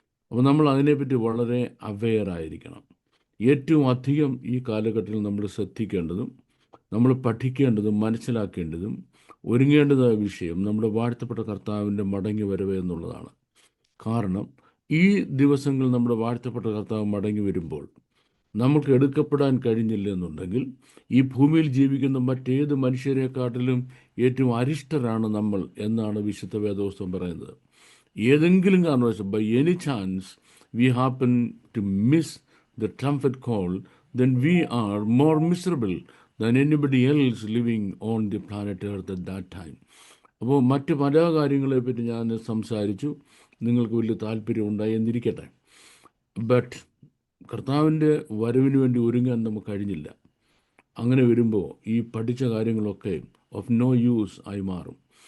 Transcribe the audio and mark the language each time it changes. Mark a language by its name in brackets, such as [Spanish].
[Malayalam] അപ്പോൾ നമ്മൾ അതിനെപ്പറ്റി വളരെ അവെയറായിരിക്കണം. ഏറ്റവും അധികം ഈ കാലഘട്ടത്തിൽ നമ്മൾ ശ്രദ്ധിക്കേണ്ടതും നമ്മൾ പഠിക്കേണ്ടതും മനസ്സിലാക്കേണ്ടതും ഒരുങ്ങേണ്ടതായ വിഷയം നമ്മുടെ വാഴ്ത്തപ്പെട്ട കർത്താവിൻ്റെ മടങ്ങി വരവ് എന്നുള്ളതാണ്. കാരണം ഈ ദിവസങ്ങൾ നമ്മുടെ വാഴ്ത്തപ്പെട്ട കർത്താവ് മടങ്ങി വരുമ്പോൾ നമുക്ക് എടുക്കപ്പെടാൻ കഴിഞ്ഞില്ല എന്നുണ്ടെങ്കിൽ ഈ ഭൂമിയിൽ ജീവിക്കുന്ന മറ്റേത് മനുഷ്യരെക്കാട്ടിലും ഏറ്റവും അരിഷ്ടരാണ് നമ്മൾ എന്നാണ് വിശുദ്ധ വേദപുസ്തകം പറയുന്നത്. ഏതെങ്കിലും കാരണവശാൽ [English] By any chance we happen to miss the trumpet call, then we are more miserable than anybody else living on the planet Earth at that time. [Malayalam] അപ്പോൾ മറ്റ് പല കാര്യങ്ങളെപ്പറ്റി ഞാൻ സംസാരിച്ചു, നിങ്ങൾക്ക് വലിയ താല്പര്യം ഉണ്ടായി എന്നിരിക്കട്ടെ. ബട്ട് കർത്താവിൻ്റെ വരവിന് വേണ്ടി ഒരുങ്ങാൻ നമുക്ക് കഴിഞ്ഞില്ല. അങ്ങനെ വരുമ്പോൾ ഈ പഠിച്ച കാര്യങ്ങളൊക്കെ [English] of no use [Malayalam] ആയി മാറും.